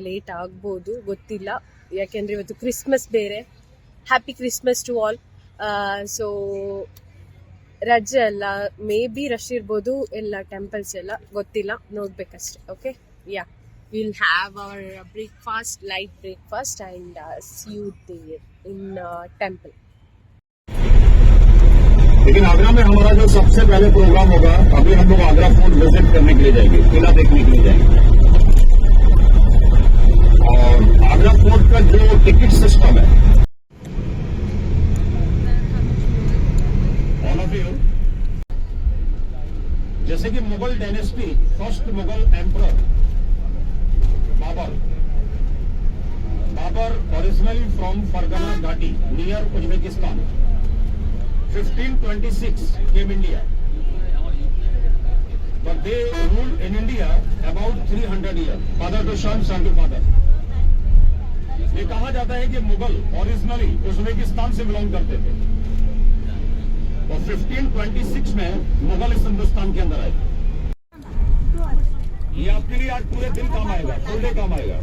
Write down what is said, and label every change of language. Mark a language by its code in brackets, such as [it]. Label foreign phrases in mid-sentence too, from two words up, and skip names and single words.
[kn] ಲೇಟ್ ಆಗ್ಬೋದು, ಗೊತ್ತಿಲ್ಲ. ಯಾಕೆಂದ್ರೆ ಇವತ್ತು ಕ್ರಿಸ್ಮಸ್ ಬೇರೆ. [en] Happy Christmas to all. [kn] ಸೊ ರಜೆ ಎಲ್ಲ, [en] maybe [kn] ರಶ್ ಇರ್ಬೋದು ಎಲ್ಲ ಟೆಂಪಲ್ಸ್ ಎಲ್ಲ, ಗೊತ್ತಿಲ್ಲ, ನೋಡ್ಬೇಕಷ್ಟೆ. [en] OK, will have our breakfast, light breakfast, And see you there in temple. [hi] लेकिन आगरा में हमारा जो सबसे पहले प्रोग्राम होगा, अभी हम लोग आगरा फोर्ट विजिट करने के लिए जाएंगे, किला देखने के लिए जाएंगे. और आगरा फोर्ट का जो [en] ticket system [hi] है, [en] all of you, [hi] जैसे कि [en] Mughal dynasty, first Mughal emperor Babur originally from Fergana ghati near Uzbekistan, 1526 came India, but they ruled in India about 300 years, father to son, son to father. [hi] ये कहा जाता है कि मुगल ओरिजिनली उज्बेकिस्तान से बिलोंग करते थे, और 1526 में मुगल इस हिंदुस्तान के अंदर आए. ये आपके लिए आज पूरे दिन काम आएगा, [en] full day [hi] काम आएगा.